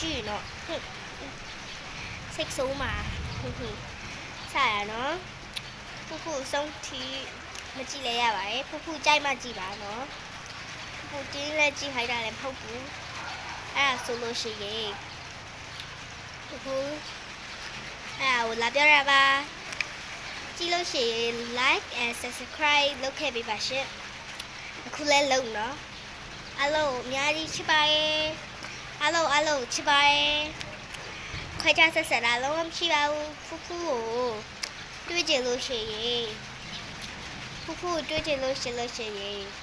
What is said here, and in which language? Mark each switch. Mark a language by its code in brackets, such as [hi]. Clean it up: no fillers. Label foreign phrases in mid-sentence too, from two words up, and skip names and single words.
[my] ည့်နော်စိတ်ဆိုးမှာစားရနော်ဖူဖူဆုံးထိမကြည့်လဲရပါတယ်ဖူဖူကြိုက်မှကြည့်ပါနော် ဖူတင်းလဲကြည့်ခိုင်းတာလည်းမဟုတ်ဘူးအဲ့ဒါဆိုလို့ရှိရင်ဖူဖူအဲ့ဒါ လာပြောရပါကြည့်လို့ရှိရင် [en] like and subscribe [my] လုပ်ခဲ့ပေးပါရှင်အခုလဲလုပ်နော်အားလုံးအများကြီးချစ်ပါရဲ့အားလုံးချစ်ပါရဲ့ခွဲခြားဆက်ဆက်တာလုံးဝမရှိပါဘူးဖူဖူကိုတွေ့ကြလို့ရှိရင်ဖူဖူတွေ့ကြလို့ရှိရင်